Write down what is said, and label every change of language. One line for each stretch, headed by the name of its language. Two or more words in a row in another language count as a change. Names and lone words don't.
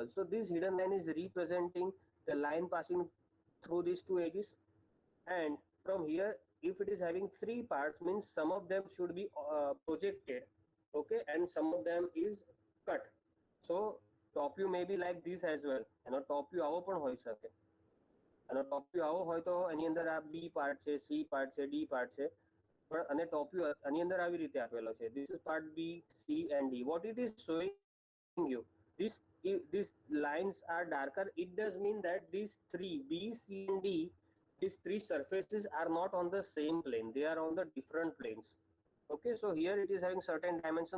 English: So this hidden line is representing the line passing through these 2 edges, and from here if it is having 3 parts, means some of them should be projected, okay, and some of them is cut. So top view may be like this as well, and top view
Gujarati: આવો પણ હોઈ શકે, અને
English: top view
Gujarati: આવો હોય તો એની અંદર આ
English: B part છે, C part છે, D part
Gujarati: છે, અને ટોપ વ્યૂ આની અંદર આવી રીતે આપેલો છે.
English: This is part B, C and D. What it is showing you, these lines are darker. It does mean that these three, B, C and D, these three surfaces are not on the same plane. They are on the different planes. Okay, so here it is having certain dimensions.